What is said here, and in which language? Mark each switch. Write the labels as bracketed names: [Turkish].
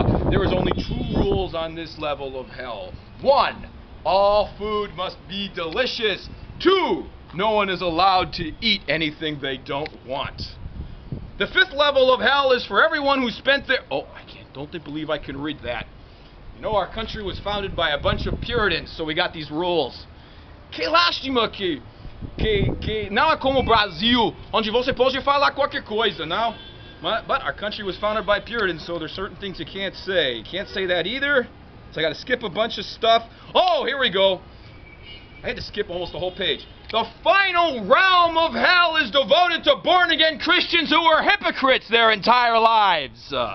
[English] There is only two rules on this level of hell. 1, all food must be delicious. 2, no one is allowed to eat anything they don't want. The fifth level of hell is for everyone who spent their... Oh, don't believe I can read that. You know, our country was founded by a bunch of Puritans, so we got these rules. [Portuguese] Que lástima que não é como o Brasil, onde você pode falar qualquer coisa, não? [English] But our country was founded by Puritans, so there's certain things you can't say. You can't say that either, so I got to skip a bunch of stuff. Oh, here we go. I had to skip almost the whole page. The final realm of hell is devoted to born-again Christians who were hypocrites their entire lives.